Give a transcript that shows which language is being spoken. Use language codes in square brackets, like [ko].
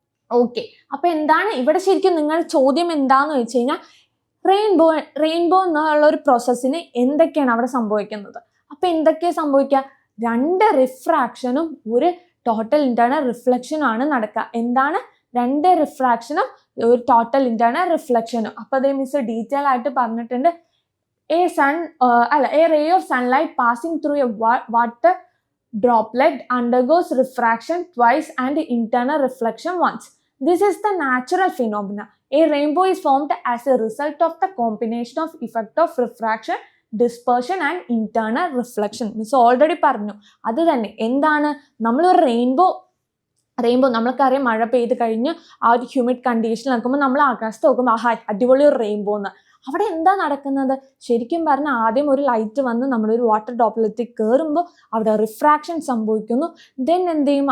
[ml] Okay, അപ്പൊ എന്താണ് ഇവിടെ ശരിക്കും നിങ്ങളുടെ ചോദ്യം എന്താന്ന് വെച്ച് കഴിഞ്ഞാൽ, റെയിൻബോ എന്നുള്ള ഒരു പ്രോസസ്സിന് എന്തൊക്കെയാണ് അവിടെ സംഭവിക്കുന്നത്? അപ്പൊ എന്തൊക്കെയാ സംഭവിക്കുക? 2 റിഫ്രാക്ഷനും ഒരു ടോട്ടൽ ഇന്റേണൽ റിഫ്ലക്ഷനും ആണ് നടക്കുക. എന്താണ്? 2 റിഫ്രാക്ഷനും ഒരു ടോട്ടൽ ഇന്റേണൽ റിഫ്ലക്ഷനും. അപ്പൊ അതേ മിസ് ഡീറ്റെയിൽ ആയിട്ട് പറഞ്ഞിട്ടുണ്ട്. [en] A ray of sunlight passing through a water droplet undergoes refraction twice and internal reflection once. This is the natural phenomena. A rainbow is formed as a result of the combination of effect of refraction, dispersion and internal reflection. [ml] Miss already പറഞ്ഞു. അത് തന്നെ എന്താണ്? നമ്മളൊരു rainbow നമ്മൾക്കറിയാം, മഴ പെയ്ത് കഴിഞ്ഞ് ആ ഒരു ഹ്യൂമിഡ് കണ്ടീഷനിൽ നിൽക്കുമ്പോൾ നമ്മൾ ആകാശത്ത് നോക്കുമ്പോൾ ആഹാ അടിപൊളി ഒരു റെയിൻബോ എന്ന്. അവിടെ എന്താ നടക്കുന്നത്? ശരിക്കും പറഞ്ഞാൽ ആദ്യം ഒരു ലൈറ്റ് വന്ന് നമ്മളൊരു വാട്ടർ ഡ്രോപ്ലെറ്റിൽ കയറുമ്പോൾ അവിടെ റിഫ്രാക്ഷൻ സംഭവിക്കുന്നു. ദെൻ എന്ത് ചെയ്യും?